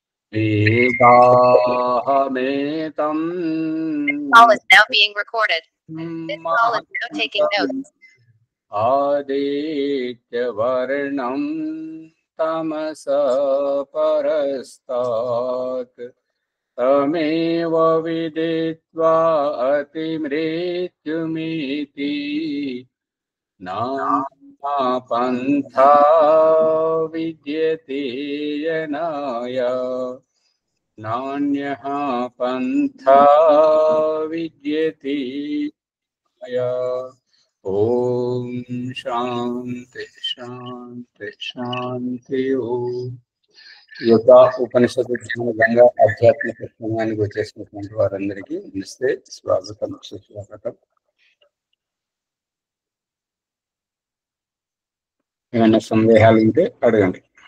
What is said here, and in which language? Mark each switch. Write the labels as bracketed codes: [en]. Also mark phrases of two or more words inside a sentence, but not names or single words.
[sa] Vedahametam [en] Call is now being recorded. This call is now taking notes. [sa] आदित्यवर्णं तमसः परस्तात् तमेव विदित्वा अतिमृत्युमिति नाम पन्था विद्यते यनाय नान्यः पन्था विद्यते मया ॐ शान्ति शान्ति शान्ति ఓం. [te] ఈ యొక్క ఉపనిషత్తు జ్ఞానంగా ఆధ్యాత్మిక సత్సంగానికి వచ్చేసినటువంటి వారందరికీ నమస్తే, స్వాగతం సుస్వాగతం. ఏమైనా సందేహాలు ఉంటే అడగండి.